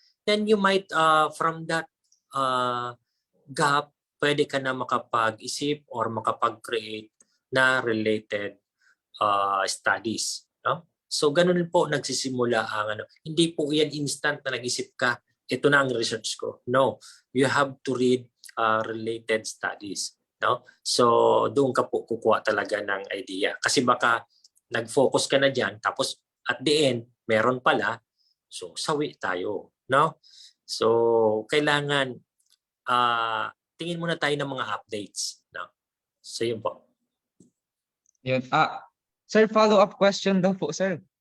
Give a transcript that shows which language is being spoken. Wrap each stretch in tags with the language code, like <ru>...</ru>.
<en>Then you might, from that gap,</en> <tl>pwede ka na makapag-isip or makapag-create na</tl> <en>related studies. No?</en> <tl>So, ganun po nagsisimula ang ano. Hindi po yan instant na nag-isip ka, ito na ang research ko.</tl> <en>No, you have to read related studies.</en> <tl>No? So, doon ka po kukuha talaga ng idea. Kasi baka nag-focus ka na dyan, tapos</tl> <en>at the end,</en> <tl>meron pala, so sawi tayo. No? So, kailangan tingin muna tayo ng mga updates. No? So, yun po. Yun. Sir, follow-up question daw po, sir.</tl>